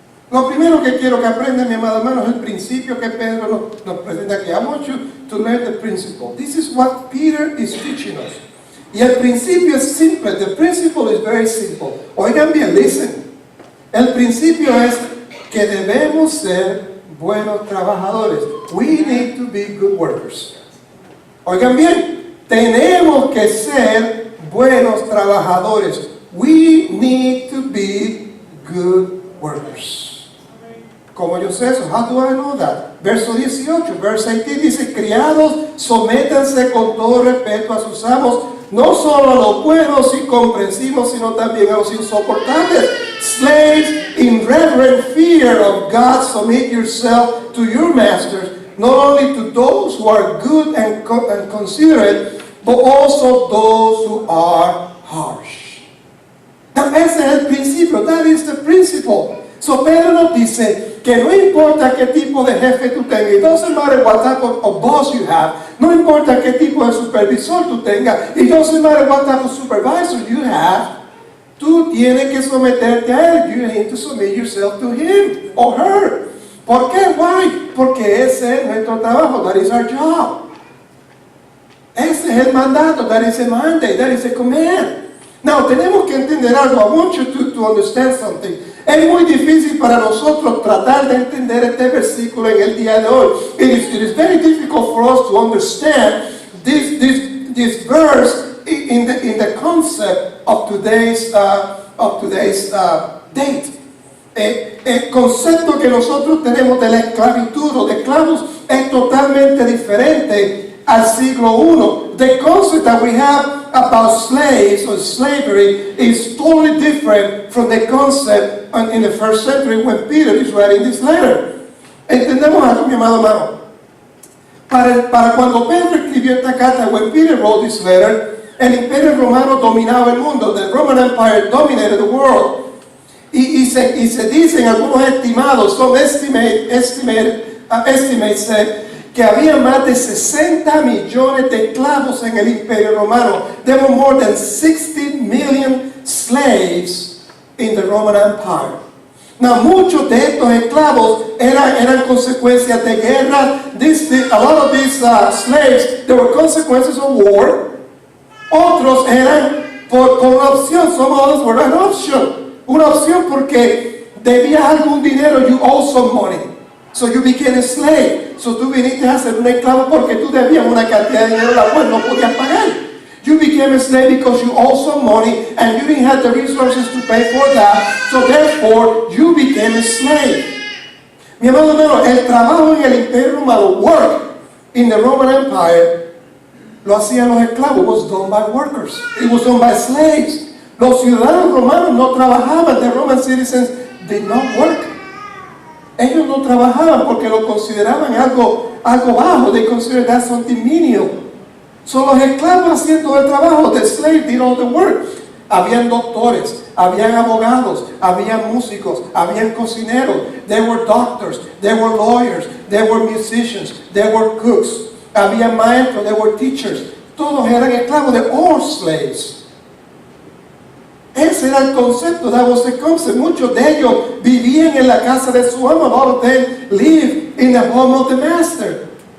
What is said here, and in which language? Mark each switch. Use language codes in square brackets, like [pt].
[es] Lo primero que quiero que aprenda, mi amado hermano, es el principio que Pedro nos presenta aquí. [en] I want you to learn the principle. This is what Peter is teaching us. [es] Y el principio es simple. [en] The principle is very simple. [es] Oigan bien, [en] listen. [es] El principio es que debemos ser buenos trabajadores. [en] We need to be good workers. [es] Oigan bien, tenemos que ser buenos trabajadores. [en] We need to be good workers. [es] ¿Cómo yo sé eso? [en] How do I know that? [es] Verso 18, [en] verse 18 [es] dice, criados, sométanse con todo respeto a sus amos, no solo a los buenos y comprensivos, sino también a los insoportables. [en] Slaves, in reverent fear of God, submit yourself to your masters, not only to those who are good and considerate, but also those who are harsh. [es] Now, ese es el principio. [en] That is the principle. [es] So Pedro nos dice que no importa qué tipo de jefe tú tengas, [en] it doesn't matter what type of boss you have, [es] no importa qué tipo de supervisor tú tengas, [en] it doesn't matter what type of supervisor you have, [es] tú tienes que someterte a él. [en] You need to submit yourself to him or her. [es] ¿Por qué? Why? Porque ese es nuestro trabajo. [en] That is our job. [es] Ese es el mandato. [en] That is a mandate. That is a command. [es] Now, tenemos que entender algo. [en] I want you to understand something. [es] Es muy difícil para nosotros tratar de entender este versículo en el día de hoy. [en] It is very difficult for us to understand this verse in the concept of today's date. [es] El concepto que nosotros tenemos de la esclavitud o de esclavos es totalmente diferente al siglo I. [en] The concept that we have about slaves or slavery is totally different from the concept in the first century when Peter is writing this letter. [es] Entendemos algo, mi amado hermano. Para cuando Pedro escribió esta carta, [en] when Peter wrote this letter, [es] el imperio romano dominaba el mundo. [en] The Roman Empire dominated the world. [es] Y se dicen algunos estimados, [en] some estimates say [es] que había más de 60 millones de esclavos en el imperio romano. [en] There were more than 60 million slaves in the Roman Empire. [es] Now, muchos de estos esclavos eran consecuencias de guerra. [en] A lot of these slaves, there were consequences of war. [es] Otros eran por una opción. [en] Some others were an option. [es] Una opción porque debías algún dinero, [en] you owe some money. So you became a slave. [es] So tú viniste a ser un esclavo porque tú debías una cantidad de dinero la cual no podías pagar. [en] You became a slave because you owe some money and you didn't have the resources to pay for that. So therefore, you became a slave. [es] Mi amado hermano, el trabajo en el imperio romano, [en] work in the Roman Empire, [es] lo hacían los esclavos. [en] It was done by workers. It was done by slaves. [es] Los ciudadanos romanos no trabajaban. [en] The Roman citizens did not work. [es] Ellos no trabajaban porque lo consideraban algo bajo. [en] They considered that something menial. [es] So los esclavos hacían todo el trabajo. [en] The slave did all the work. [es] Habían doctores, habían abogados, habían músicos, habían cocineros. [en] There were doctors, there were lawyers, there were musicians, there were cooks. [es] Habían maestros, [en] there were teachers. [es] Todos eran esclavos. [en] They were all slaves. [es] Ese era el concepto. [en] That was the concept. [es] Muchos de ellos vivían en la casa de su amo. [en] A lot of them lived in the home of the master.